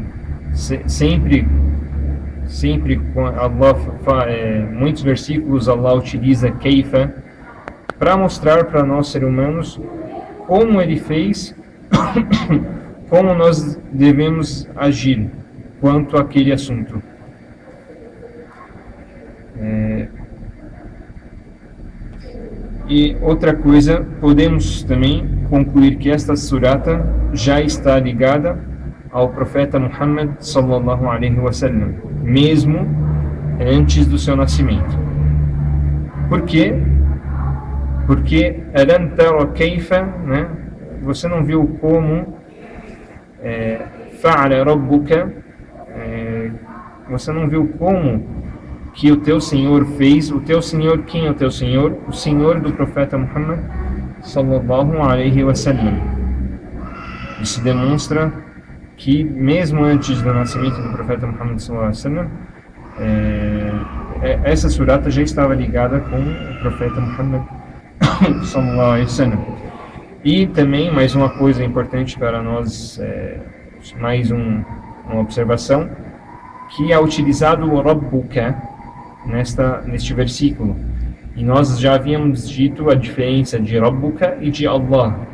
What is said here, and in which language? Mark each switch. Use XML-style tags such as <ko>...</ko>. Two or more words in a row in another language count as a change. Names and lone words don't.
<pt>Sempre Allah, muitos versículos Allah utiliza kaifa para mostrar para nós seres humanos como ele fez, como nós devemos agir quanto àquele assunto. E outra coisa, podemos também concluir que esta surata já está ligada ao profeta Muhammad</pt> <ar>صلى الله عليه وسلم,</ar> <pt>mesmo antes do seu nascimento. Por quê? Porque</pt> <ar>ألم تر كيف,</ar> <pt>né? Você não viu como</pt> <ar>فعل ربك,</ar> <pt>você não viu como que o teu Senhor fez. O teu Senhor, quem é o teu Senhor? O Senhor do profeta Muhammad</pt> <ar>صلى الله عليه وسلم.</ar> <pt>Isso demonstra que mesmo antes do nascimento do profeta Muhammad</pt> <ar>صلى الله عليه وسلم,</ar> <pt>essa surata já estava ligada com o profeta Muhammad</pt> <ar>صلى الله عليه وسلم.</ar> <pt>E também mais uma coisa importante para nós, mais uma observação, que é utilizado o Rabbuka neste versículo. E nós já havíamos dito a diferença de Rabbuka e de Allah.</pt>